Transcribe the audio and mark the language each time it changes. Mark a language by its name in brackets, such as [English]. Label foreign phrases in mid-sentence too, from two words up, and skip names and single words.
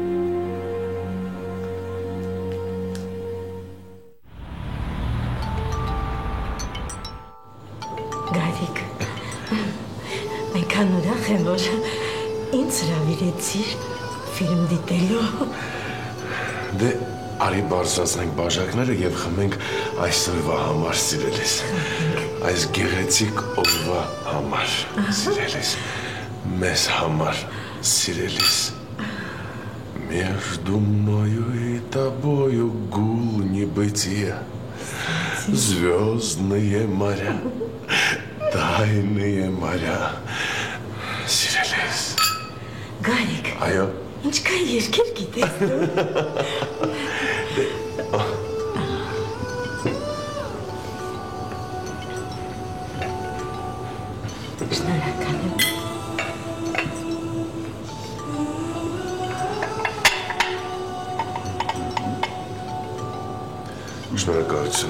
[Armenian] Գարիկ, այնքան ուրախ եմ, որ ինձ հրավիրեցիր ֆիլմ դիտելու։ Դե արի բարձրացնենք բաժակները եւ խմենք այսօրվա համար, սիրելիս։ Այս գեղեցիկ օրվա համար, սիրելիս։ Մեզ համար, сирелис. [Russian] Между мною и тобою гул небытия, звездные моря, тайные моря. [Armenian] Сирелис. Գարիկ, Այո։ ինչքան երկեր գիտես դու։ Շնորհակալ եմ։ Շնորհակալություն։